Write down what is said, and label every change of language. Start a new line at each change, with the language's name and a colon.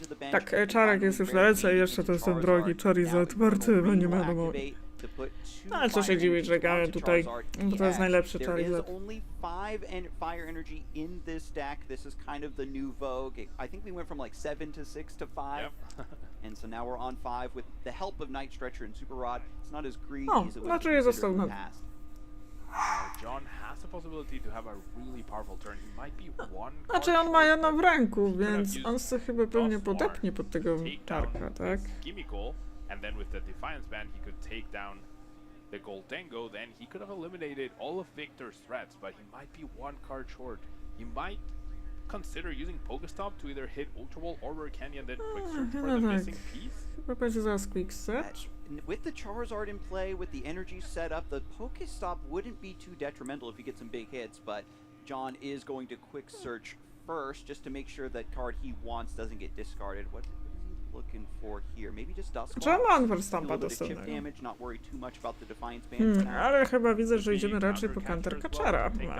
Polish: Tak, Czarek jest już na ręce i jeszcze to jest ten drogi Charizard martwy, bo nie wiadomo. No ale co się dziwić, że gramy tutaj, bo to jest najlepszy Charizard.
English: Only 5 fire energy in this deck. This is kind of the new vogue. I think we went from like 7 to 6 to 5. And so now we're on 5 with the help of Night Stretcher and Super Rod. It's not as greedy as it was considered in the past. John has the possibility to have a really powerful turn. He might be one
Polish: Znaczy on ma jedno w ręku, więc on sobie chyba pewnie podepnie pod tego Czarka, tak?
English: Gimmickle, and then with the Defiance Band he could take down the Goldango, then he could have eliminated all of Victor's threats, but he might be one card short. He might consider using Pokestop to either hit Ultra Ball or Rare Candy and then quick search for the missing piece.
Polish: Chyba będzie zaraz quick search.
English: With the Charizard in play, with the energy set up, the Pokestop wouldn't be too detrimental if you get some big hits, but John is going to quick search first just to make sure that card he wants doesn't get discarded. What is he looking for here? Maybe just Dust
Polish: Czemu
English: Claw?
Polish: on Verstampa
English: Do a little bit of chip
Polish: dostępnego?
English: damage, not worry too much about the Defiance Band for now.
Polish: Ale chyba widzę, że idziemy raczej po Counter Catchera.